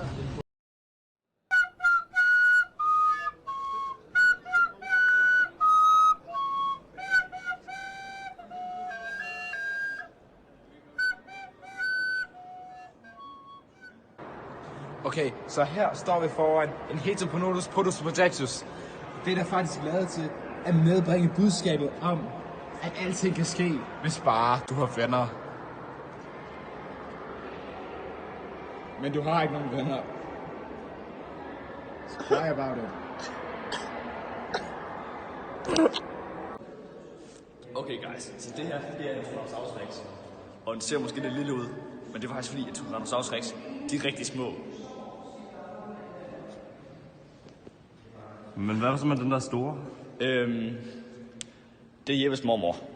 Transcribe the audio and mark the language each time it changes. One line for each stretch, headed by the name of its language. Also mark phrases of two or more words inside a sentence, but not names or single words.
Danish: Okay, så her står vi foran en Heteroponodus Produs Projectus. Det er der faktisk lavet til at medbringe budskabet om, at alting kan ske, hvis bare du har venner. Men du har ikke nogen venner. Så
English: cry about it. Okay guys,
Danish: så det her det er en Tyrannosaurus Rex. Og den ser måske lidt lille ud, men det er faktisk fordi, at Tyrannosaurus Rex, de er rigtig små. Men hvad så med den der store? Det er Jeppes mormor.